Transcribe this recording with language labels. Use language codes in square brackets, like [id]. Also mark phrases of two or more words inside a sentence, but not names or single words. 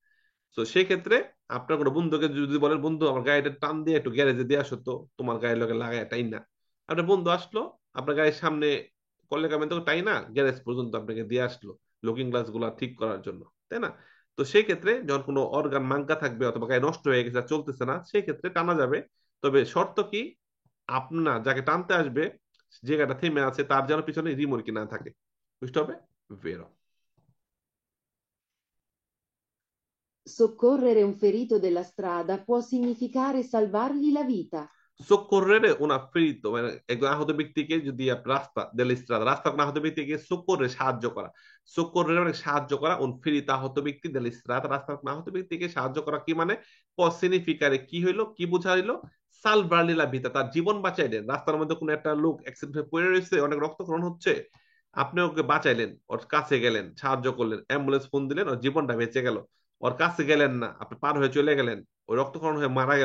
[bn] তো সেই ক্ষেত্রে আপনার কোনো বন্ধুকে যদি বলেন, বন্ধু আমার গাড়িটা টান দিয়ে একটু গ্যারেজে দিয়ে আসো তো, তোমার গাড়ির লোকে লাগাই টাই না, আপনার বন্ধু আসলো, আপনার গাড়ির সামনে করলে কামেন তো টাই না, গ্যারেজ পর্যন্ত আপনাকে দিয়ে আসলো লুকিং গ্লাস গুলা ঠিক করার জন্য, তাই না? তো সেই ক্ষেত্রে যখন কোনো [it] organo manca [bn] থাকবে অথবা গাড়ি নষ্ট হয়ে গেছে আর চলতেছে না, সেই ক্ষেত্রে টানা যাবে। তবে শর্ত কি? আপনার যাকে টানতে আসবে, যে গাড়িটা থেমে আছে, তার যেন পিছনে রিমোর্কি না থাকে। বুঝতে হবে? বেরো। [it] Soccorrere un ferito della strada può significare salvargli la vita. soccorrere un ferito [bn] মানে একজন আহত ব্যক্তিকে যদি রাস্তা [it] dell'strada, [bn] রাস্তা কোনো আহত ব্যক্তিকে soccorrere সাহায্য করা, soccorrere মানে সাহায্য করা, [it] un ferito [bn] আহত ব্যক্তি [it] dell'strada [bn] রাস্তা কোনো আহত ব্যক্তিকে সাহায্য করা কি মানে? [it] può significare [bn] কি হইলো, কি বোঝাইলো? [it] salvargli la vita, [bn] তার জীবন বাঁচাইলেন। রাস্তার মধ্যে কোনো একটা লোক অ্যাক্সিডেন্ট হয়ে পড়ে রয়েছে, অনেক রক্তক্ষরণ হচ্ছে, আপনি ওকে বাঁচাইলেন, ওর কাছে গেলেন, সাহায্য করলেন, অ্যাম্বুলেন্স ফোন দিলেন, ওর জীবনটা বেঁচে গেল। ওর কাছে গেলেন না, আপনি পার হয়ে চলে গেলেন, ওই রক্তক্ষরণ হয়ে মারা গেল।